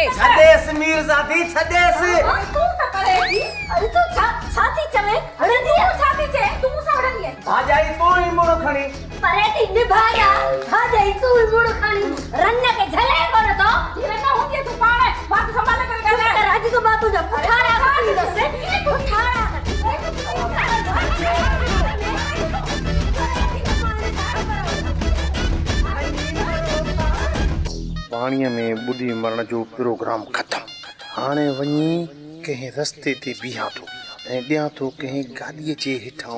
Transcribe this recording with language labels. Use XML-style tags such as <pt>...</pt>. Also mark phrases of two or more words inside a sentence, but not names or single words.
<sd>छॾेसि मीरज़ादी छॾेसि तूं त करेगी अरे तूं छा थी चवे हणंदी आहे छा थी चए तूं सां हणंदी आहे भाॼाई तूं ई मुड़ खणी परे थी निभाया भाॼाई तूं ई मुड़ खणी रन खे झले कोन थो रन हूंदी तूं पाण बात संभाले करे ॻाल्हाए राजी तो बात तुझा पुठाड़ा काढी दसे पुठाड़ा पाणीअ में ॿुॾी मरण जो प्रोग्राम ख़तम हाणे वञी कंहिं रस्ते ते बीहां थो ऐं ॾियां थो कंहिं गाॾीअ जे हेठां</sd>